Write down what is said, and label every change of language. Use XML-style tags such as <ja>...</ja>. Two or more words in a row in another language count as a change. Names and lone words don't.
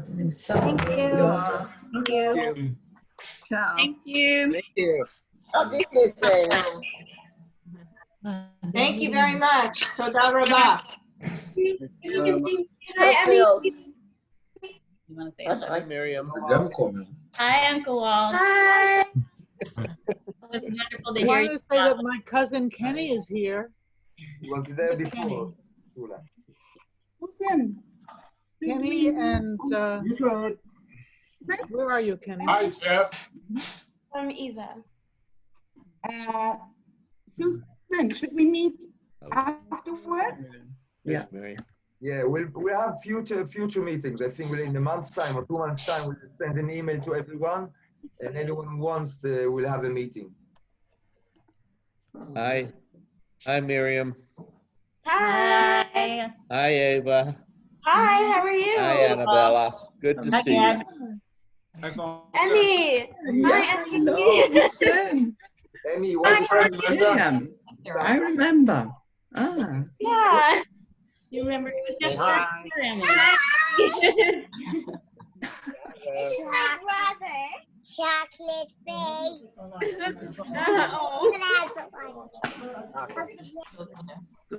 <en>Thank you. Thank you. Thank you.</en> <de>Auf Wiedersehen.</de> <en>Thank you very much.</en> <he>Toda rabah. Fulfilled.</he> <en>You want to say hi, Miriam? Hi, Uncle Walt. Hi. It's wonderful to I hear wanted you. to say that my cousin Kenny is here. He was there Where's before. Kenny and where are you, Kenny? Hi, Jeff. I'm Eva. Susan, should we meet afterwards? Yeah. Yeah, we'll have future meetings. I think in a month's time or 2 months' time, we'll send an email to everyone, and anyone who wants, we'll have a meeting. Hi. Hi, Miriam. Hi. Hi, Ava. Hi, how are you? Hi, Annabella. Good to see you. Emmy. Hi, Emmy. Emmy, what's Miriam. I remember. Ah. Yeah. You remember it was just Hi. Emmy. It's my brother, Chocolate Face.</en>